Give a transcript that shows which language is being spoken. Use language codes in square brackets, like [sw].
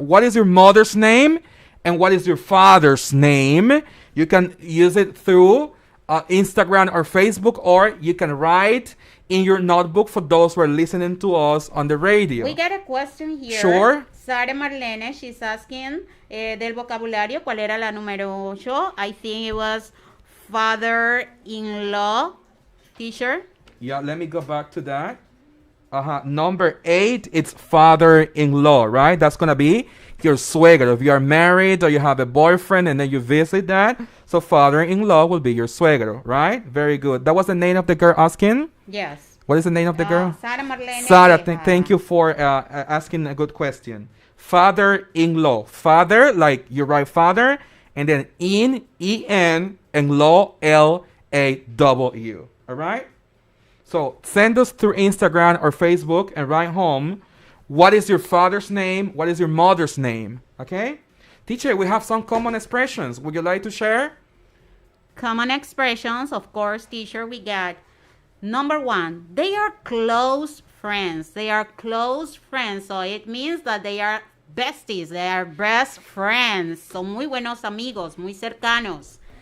[en] What is your mother's name and what is your father's name? You can use it through Instagram or Facebook, or you can write in your notebook for those who are listening to us on the radio. We got a question here. Sure. [es] Sara Marlene, [en] she's asking [es] del vocabulario, ¿cuál era la número 8? [en] I think it was father-in-law, teacher. Yeah, let me go back to that. Number 8, it's father-in-law, right? That's going to be your suegro. If you are married or you have a boyfriend and then you visit that, so father-in-law will be your suegro, right? Very good. That was the name of the girl asking? Yes. What is the name of the girl? Sara Marlene. Sara, thank you for asking a good question. Father-in-law. Father, like your right father, and then in, E-N, and law, L-A-W. All right? So send us through Instagram or Facebook and write home, what is your father's name? What is your mother's name? Okay? Teacher, we have some common expressions. Would you like to share? Common expressions, of course, teacher, we got number 1. They are close friends. They are close friends. So it means that they are besties. They are best friends. [es] Son muy buenos amigos, muy cercanos.